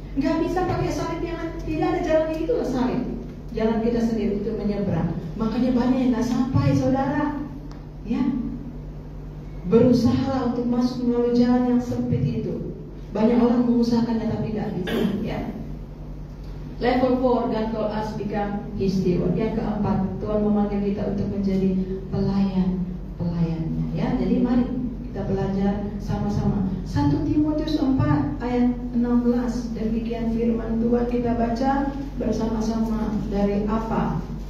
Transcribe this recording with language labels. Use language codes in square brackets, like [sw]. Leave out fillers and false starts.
[id] Gak bisa pakai salib yang tidak ada jalannya, itulah salib. Jalan kita sendiri untuk menyeberang. Makanya banyak yang gak sampai, saudara. Ya, berusaha untuk masuk melalui jalan yang sempit itu. Banyak orang mengusahakannya tapi gak bisa. Ya. [en] Level 4, God call us become His steward. [id] Yang keempat, Tuhan memanggil kita untuk menjadi pelayannya. Ya, jadi mari kita belajar sama-sama. 1 Timotius 4 ayat 16. Demikian firman Tuhan, kita baca bersama-sama dari apa?